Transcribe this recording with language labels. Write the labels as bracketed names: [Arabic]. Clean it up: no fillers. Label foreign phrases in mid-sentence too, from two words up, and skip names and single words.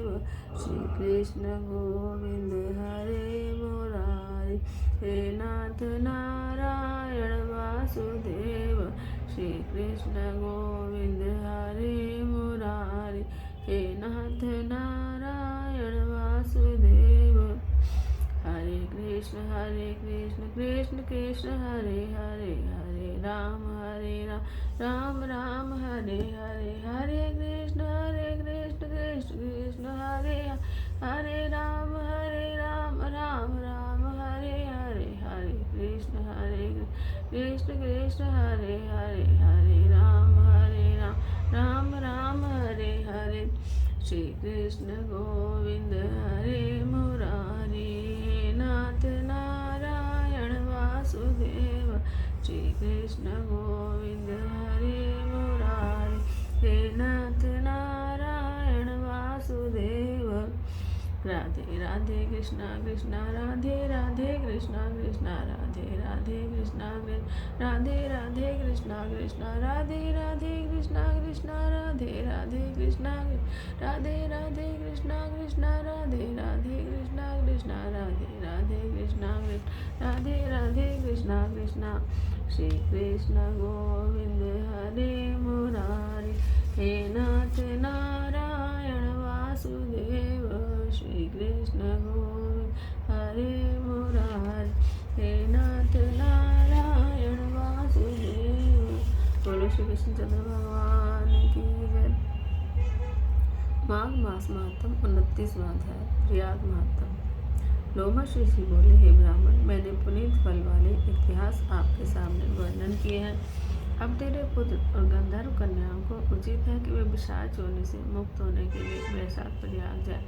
[Sanskrit] श्री कृष्ण गोविंद हरे मुरारी। हे नाथ नारायण वासुदेव। श्री कृष्ण गोविंद हरे मुरारी। हे नाथ नारायण वासुदेव। हरे कृष्ण कृष्ण कृष्ण हरे हरे, हरे राम राम राम हरे हरे। हरे कृष्ण कृष्ण कृष्ण हरे हरे राम राम राम हरे हरे। हरे कृष्ण कृष्ण हरे हरे, हरे राम राम हरे हरे। श्री कृष्ण गोविंद हरे मुरारी। हे नाथ नारायण वासुदेव। श्री कृष्ण गोविंद हरे मुरारी। हे नाथ नारायण वासुदेव। राधे राधे कृष्णा कृष्णा राधे राधे कृष्णा कृष्णा राधे राधे कृष्णा राधे राधे कृष्णा कृष्णा राधे राधे कृष्णा कृष्णा राधे राधे कृष्णा राधे राधे कृष्णा कृष्णा राधे राधे कृष्णा कृष्णा राधे राधे कृष्णा राधे राधे कृष्णा कृष्णा। श्री कृष्ण गोविंद हरे मुरारी। हे नाथ नारायण वासुदेव। श्री कृष्ण गोविंद हरे मुरारी। हे नाथ नारायण वासुदेव। [Hindi] बोलो श्री कृष्ण चंद्र भगवान की जय। माघ मास महात्म 29वां अध्याय। प्रयाग महात्म। लोमश ऋषि बोले, हे ब्राह्मण, मैंने पुनीत फल वाले इतिहास आपके सामने वर्णन किए हैं। अब तेरे पुत्र और गंधर्व कन्याओं को उचित है कि वे पिशाच योनि से मुक्त होने के लिए मेरे साथ प्रयाग जाए।